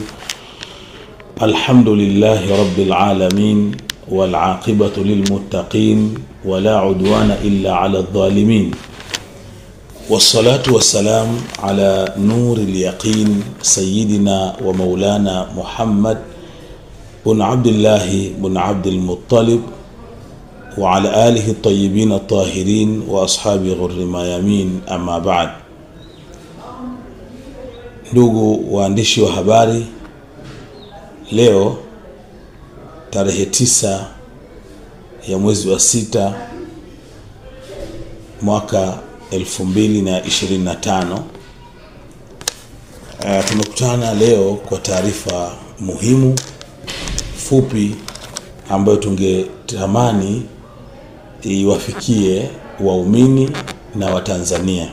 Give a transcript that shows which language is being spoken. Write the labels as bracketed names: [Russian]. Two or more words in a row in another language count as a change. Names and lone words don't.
[Arabic] الحمد لله رب العالمين والعاقبة للمتقين ولا عدوان إلا على الظالمين، والصلاة والسلام على نور اليقين سيدنا ومولانا محمد بن عبد الله بن عبد المطلب وعلى آله الطيبين الطاهرين وأصحاب غر الميامين. أما بعد. [Swahili] Ndugu waandishi wa habari, leo tarehe 9 ya mwezi wa 6 mwaka 2025 tumekutana leo kwa taarifa muhimu fupi ambayo tungetamani iwafikie waumini na Watanzania.